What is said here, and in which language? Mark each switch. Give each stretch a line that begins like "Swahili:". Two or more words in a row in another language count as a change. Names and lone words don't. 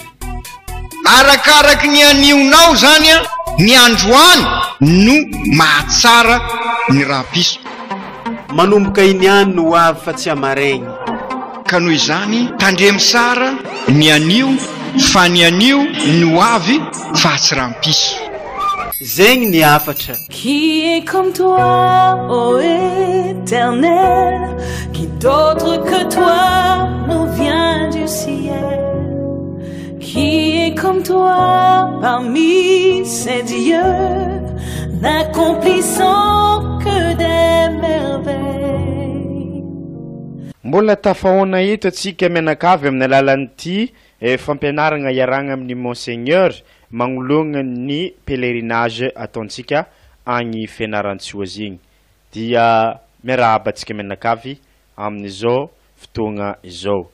Malagasy: Arakaraky ny anionao zany a, ny androany no mahatsara ny rampiso. Manomboka iniany no ho avy fa tsy amaregny. Ka noho izany tandremy sara ny anio fa ny anio ny ho avy fa tsy rampiso. Zegny ny afatra.
French: Qui est comme toi, ô Éternel, qui d'autre que toi nous vient du ciel? Qui est comme toi parmi ces dieux, n'accomplissant que des merveilles?
Malagasy: Mbola tafahoana eto atsika mianakavy amin'ny alalan'ity fampianarana iaragna amin'ny Monseigneur magnologna ny pèlerinage ataontsika agny Fianarantsoa zegny. Dia miarahaba atsika mianakavy amin'izao fotoagna izao.